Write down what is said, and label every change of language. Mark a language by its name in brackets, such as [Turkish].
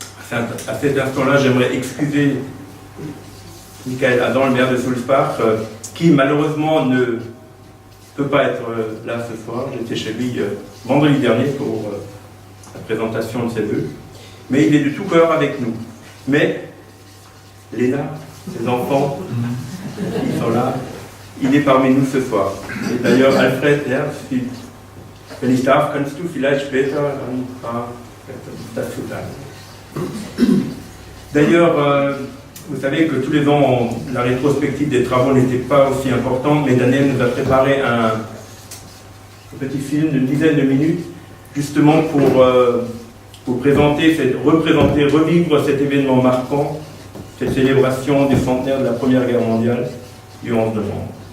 [French] À cet instant-là, j'aimerais excuser Michael Adam, le maire de Sulzbach, qui malheureusement ne peut pas être là ce soir. J'étais chez lui vendredi dernier pour la présentation de ses vœux. Mais il est de tout cœur avec nous. Mais Léna, ses enfants, ils sont là. Il est parmi nous ce soir. Et d'ailleurs, [German] Alfred, wenn ich darf, kannst du vielleicht später ein paar dazu sagen. [French] D'ailleurs, vous savez que tous les ans, la rétrospective des travaux n'était pas aussi importante, mais Daniel nous a préparé un petit film d'une dizaine de minutes, justement pour représenter, revivre cet événement marquant, cette célébration du centenaire de la Première Guerre mondiale du 11 novembre.